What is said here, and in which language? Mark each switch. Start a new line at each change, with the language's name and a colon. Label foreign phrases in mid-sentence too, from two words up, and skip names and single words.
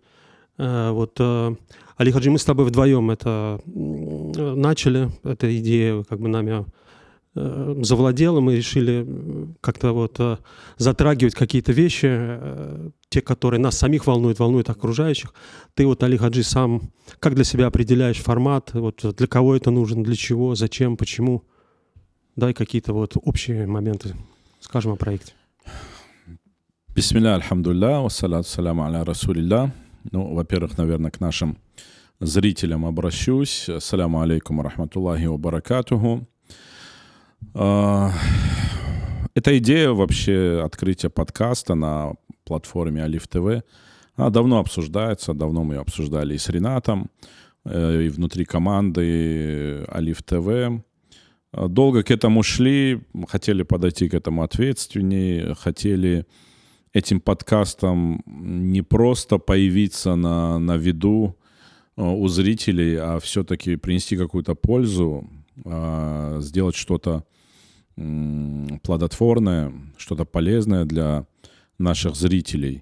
Russian: Вот, Али Хаджи, мы с тобой вдвоем это начали, эта идея как бы нами завладела, мы решили как-то вот затрагивать какие-то вещи, те, которые нас самих волнуют окружающих. Ты вот, Али Хаджи, сам как для себя определяешь формат, вот для кого это нужно, для чего, зачем, почему? Дай какие-то вот общие моменты, скажем о проекте.
Arabic: بسم الله، الحمد لله، والصلاة والسلام على رسول الله.
Russian: Ну, во-первых, наверное, к нашим зрителям обращусь.
Arabic: السلام عليكم رحمة الله وبركاته.
Russian: Эта идея вообще открытия подкаста на платформе Алиф ТВ, она давно обсуждается, давно мы ее обсуждали и с Ринатом, и внутри команды Алиф ТВ. Долго к этому шли, хотели подойти к этому ответственнее, хотели этим подкастом не просто появиться на виду у зрителей, а все-таки принести какую-то пользу, сделать что-то плодотворное, что-то полезное для наших зрителей.